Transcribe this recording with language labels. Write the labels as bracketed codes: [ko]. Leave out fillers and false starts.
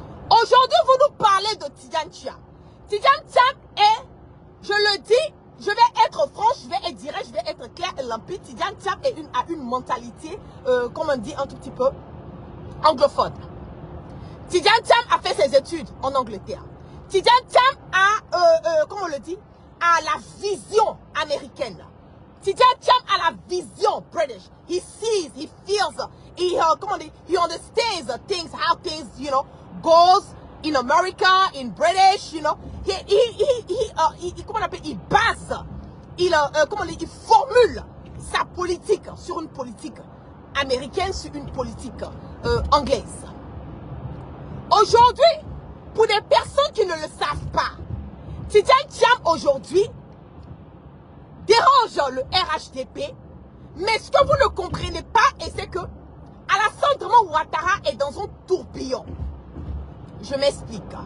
[fr] Aujourd'hui, vous nous parlez de Tidjane Thiam. Tidjane Thiam est, je le dis, je vais être franche, je vais être direct, je vais être clair et limpide. Tidjane Thiam a une mentalité, comme on dit un tout petit peu, anglophone. Tidjane Thiam a fait ses études en Angleterre. Tidjane Thiam a, comme on le dit, a la vision américaine. Tidjane Thiam a la vision British. [en] He sees, he feels, he understands things, how things, you know, goes in America, in British, you know. [fr] Comment on appelle, il base, il formule sa politique sur une politique américaine, sur une politique anglaise. Aujourd'hui, pour des personnes qui ne le savent pas, Tidjane Thiam aujourd'hui dérange le RHDP, mais ce que vous ne comprenez pas, c'est que Alassane Draman Ouattara est dans un tourbillon. Je m'explique.